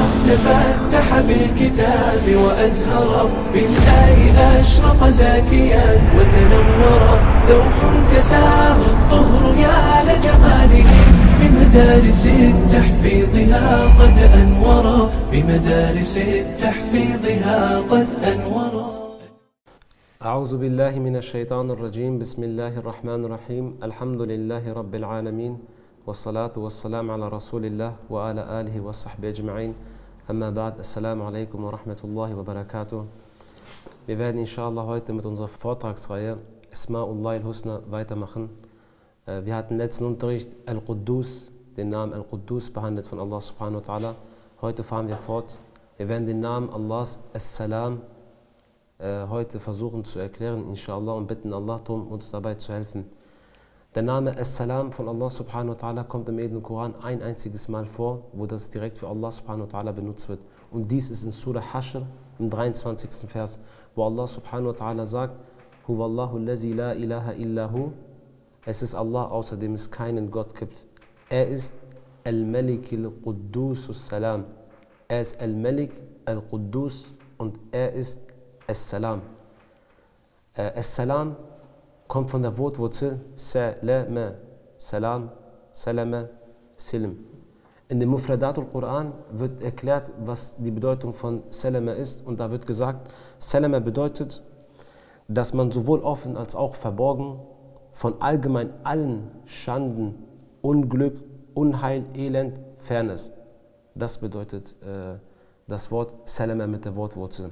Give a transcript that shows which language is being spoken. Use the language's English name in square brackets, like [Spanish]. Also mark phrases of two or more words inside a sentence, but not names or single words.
[Arabic] تفتح بالكتاب وأزهر بالآي أشرق زاكيا وتنور دوح كساه الطهر يا لجماله بمدارس تحفيظها قد أنور بمدارس تحفيظها قد أنور. أعوذ بالله من الشيطان الرجيم. بسم الله الرحمن الرحيم. الحمد لله رب العالمين والصلاة والسلام على رسول الله وعلى آله وصحبه أجمعين. أما بعد، السلام عليكم ورحمة الله وبركاته. [German] Wir werden inshallah heute mit unserer Vortragsreihe [Arabic] أسماء الله الحسنى [German] weitermachen. Wir hatten letzten Unterricht Al-Quddus, den Namen Al-Quddus behandelt von Allah [Arabic] سبحانه وتعالى. [German] Heute fahren wir fort. Wir werden den Namen Allahs As-Salam heute versuchen zu erklären, inshallah, und bitten Allah darum, uns dabei zu helfen. Der Name As-Salam von Allah [Arabic] سبحانه وتعالى [German] kommt im Edlen Koran ein einziges Mal vor, wo das direkt für Allah [Arabic] سبحانه وتعالى [German] benutzt wird. Und dies ist in [Arabic] سورة الحشر [German] im 23. Vers, wo Allah [Arabic] سبحانه وتعالى [German] sagt: [Arabic] هو الله الذي لا إله إلا هو. [German] Es ist Allah, außer dem es keinen Gott gibt. Er ist Al-Malik al-Quddus As-Salam. Er ist Al-Malik al-Quddus und er ist As-Salam. As-Salam kommt von der Wortwurzel Salama, Salam, Salama, Silm. In dem Mufradat al-Quran wird erklärt, was die Bedeutung von Salama ist, und da wird gesagt, Salama bedeutet, dass man sowohl offen als auch verborgen von allgemein allen Schanden, Unglück, Unheil, Elend fern ist. Das bedeutet das Wort Salama mit der Wortwurzel.